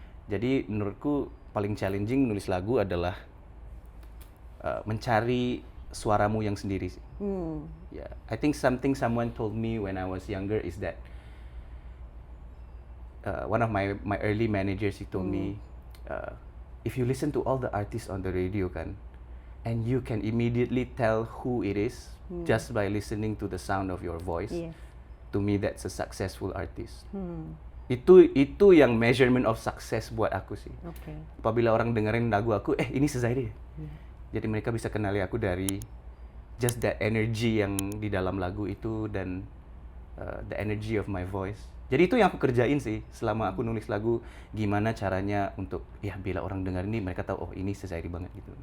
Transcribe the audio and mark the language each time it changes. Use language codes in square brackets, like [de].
[id] Jadi menurutku paling challenging nulis lagu adalah mencari suaramu yang sendiri sih. [en] Yeah, I think someone told me when I was younger is that one of my early managers, he told me, if you listen to all the artists on the radio kan, and you can immediately tell who it is just by listening to the sound of your voice. Yes. To me that's a successful artist. [id] Itu yang [en] measurement of success [id] buat aku sih. [en] Okay. [id] Apabila orang dengerin lagu aku, ini Suzairi. Jadi mereka bisa kenali aku dari [en] just that energy [id] yang di dalam lagu itu dan [en] the energy of my voice. [id] Jadi itu yang aku kerjain sih selama aku nulis lagu, gimana caranya untuk ya bila orang dengar ini mereka tahu ini Suzairi banget gitu.